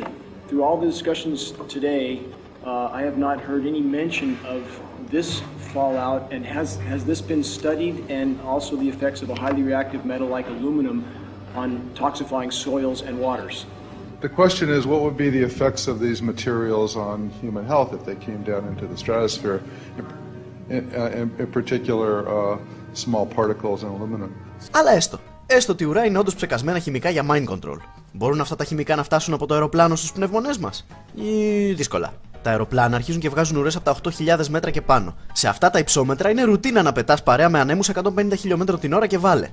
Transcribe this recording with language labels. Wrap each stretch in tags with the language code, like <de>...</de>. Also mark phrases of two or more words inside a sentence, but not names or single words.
<en>Through all the discussions today, I have not heard any mention of this fallout, and has this been studied, and also the effects of a highly reactive metal like aluminum on toxifying soils and waters? The question is, what would be the effects of these materials on human health if they came down into the stratosphere, in particular small particles and aluminum?</en> <el>Αλλά έστω ότι ουρά είναι όντως ψεκασμένα χημικά για</el> <en>mind control.</en> <el>Μπορούν αυτά τα χημικά να φτάσουν από το αεροπλάνο στους πνευμονές μας? Ή δύσκολα. Τα αεροπλάνα αρχίζουν και βγάζουν ουρές από τα 8.000 μέτρα και πάνω. Σε αυτά τα υψόμετρα είναι ρουτίνα να πετάς παρέα με ανέμους 150 χιλιόμετρων την ώρα και βάλε.</el>